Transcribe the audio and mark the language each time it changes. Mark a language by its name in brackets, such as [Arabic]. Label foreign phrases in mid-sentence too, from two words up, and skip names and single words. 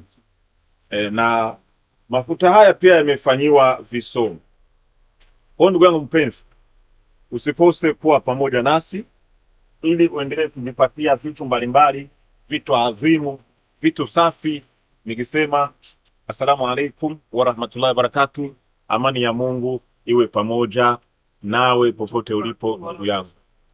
[Swahili] Na mafuta haya pia yamefanyiwa visomo. Kwa ndugu yangu mpenzi, usikose kuwa pamoja nasi ili uendelee kujipatia vitu mbalimbali, vitu adhimu, vitu safi. [Arabic] Nikisema السلام عليكم ورحمة الله وبركاته. [Swahili] Amani ya Mungu iwe pamoja nawe popote ulipo ndugu yangu.